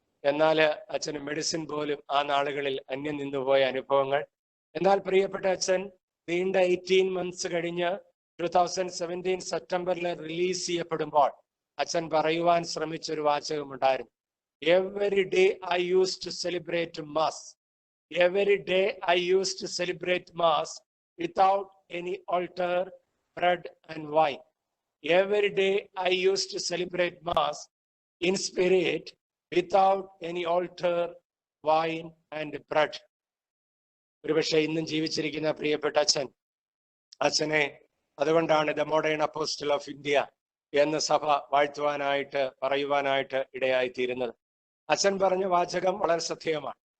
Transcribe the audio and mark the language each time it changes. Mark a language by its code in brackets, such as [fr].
[ml] എന്നാൽ അച്ഛന് മെഡിസിൻ പോലും ആ നാളുകളിൽ അന്യം നിന്നുപോയ അനുഭവങ്ങൾ. എന്നാൽ പ്രിയപ്പെട്ട അച്ഛൻ നീണ്ട 18 months കഴിഞ്ഞ് 2017 സെപ്റ്റംബറിൽ റിലീസ് ചെയ്യപ്പെടുമ്പോൾ അച്ഛൻ പറയുവാൻ ശ്രമിച്ചൊരു വാചകമുണ്ടായിരുന്നു. [en] Every day I used to celebrate Mass. Every day I used to celebrate Mass without any altar, bread and wine. Every day I used to celebrate Mass in spirit without any altar, wine and bread. [ml] ഒരുപക്ഷെ ഇന്നും ജീവിച്ചിരിക്കുന്ന പ്രിയപ്പെട്ട അച്ഛനെ അതുകൊണ്ടാണ് the modern apostle of India എന്ന് സഭ വാഴ്ത്തുവാനായിട്ട് പറയുവാനായിട്ട് ഇടയായിത്തീരുന്നത്. അച്ഛൻ പറഞ്ഞ വാചകം വളരെ ശ്രദ്ധേയമാണ്.